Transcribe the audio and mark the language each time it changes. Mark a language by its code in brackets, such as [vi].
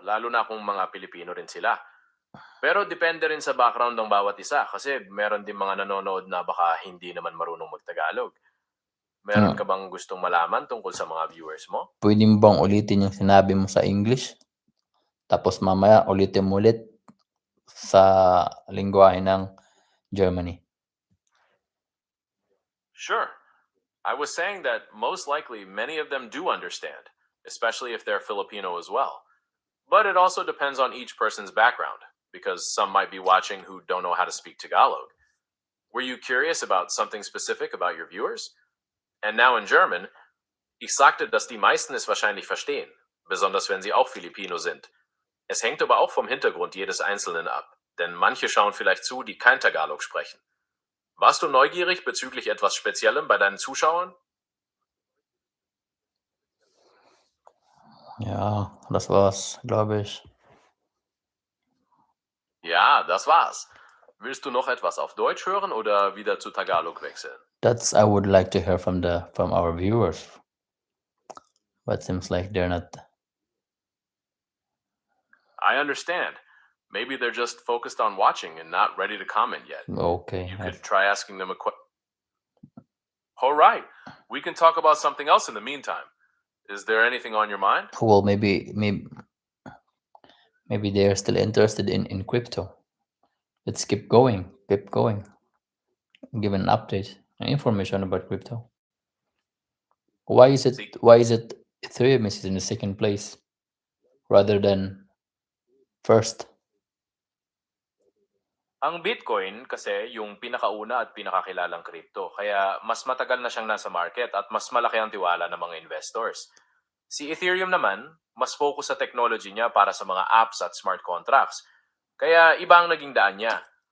[tl] Lalo na kung mga Pilipino rin sila. Pero depende rin sa background ng bawat isa kasi meron din mga nanonood na baka hindi naman marunong mag-Tagalog. Meron ka bang gustong malaman tungkol sa mga viewers mo? Pwede mo bang ulitin yung sinabi mo sa English? Tapos mamaya ulitin mo ulit sa lingwahe ng Germany. [en] Sure. I was saying that most likely many of them do understand, especially if they're Filipino as well. But it also depends on each person's background, because some might be watching who don't know how to speak Tagalog. Were you curious about something specific about your viewers? And now in German, [de] ich sagte, dass die meisten es wahrscheinlich verstehen, besonders wenn sie auch Filipino sind. Es hängt aber auch vom Hintergrund jedes Einzelnen ab, denn manche schauen vielleicht zu, die kein Tagalog sprechen. Warst du neugierig bezüglich etwas Speziellem bei deinen Zuschauern? Ja, das war's, glaube ich. Ja, das war's. Willst du noch etwas auf Deutsch hören oder wieder zu Tagalog wechseln? [en] That's I would like to hear from our viewers. But seems like they're not. I understand. Maybe they're just focused on watching and not ready to comment yet. Okay. You could try asking them a question. All right. We can talk about something else in the meantime. Is there anything on your mind? Well, maybe they are still interested in crypto. Let's keep going. Give an update and information about crypto. Why is it Ethereum is in the second place rather than first? [tl] Ang Bitcoin kasi yung pinakauna at pinakakilalang crypto, kaya mas matagal na siyang nasa market at mas malaki ang tiwala ng mga investors. Si Ethereum naman, mas focus sa technology niya para sa mga apps at smart contracts. Kaya iba ang naging daan niya.